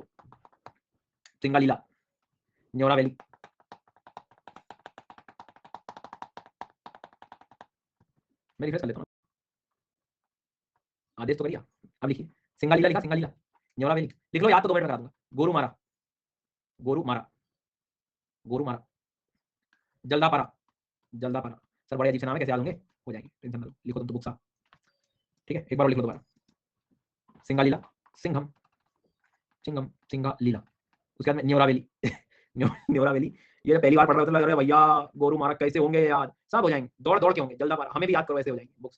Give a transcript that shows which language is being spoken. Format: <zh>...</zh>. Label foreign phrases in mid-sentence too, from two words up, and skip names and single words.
<hi>सिंगालीला, न्योरा वैली, मैं रिफ्रेश कर लेता हूँ, आदेश तो करिए। अब लिखिए सिंगालीला, लिखा सिंगालीला, न्योरा वैली लिख लो, याद तो 2 मिनट में करा दूंगा। गोरुमारा, गोरुमारा, गोरुमारा, जल्दापारा, जल्दापारा, सर बड़े अजीब से नाम है, कैसे याद होंगे? हो जाएगी, टेंशन मत लो, लिखो तुम तो बुक्सा, ठीक है? एक बार और लिख लो दोबारा, सिंगालीला, सिंघम, सिंघम, सिंगालीला, उसके बाद में न्योरा वैली न्योरा वैली, ये पहली बार पढ़ रहे हो तो लग रहा है भैया गोरुमारा कैसे होंगे याद, सब हो जाएंगे, दौड़ दौड़ के होंगे, जल्दापारा हमें भी याद करो, ऐसे हो जाएंगे बुक्स।</hi>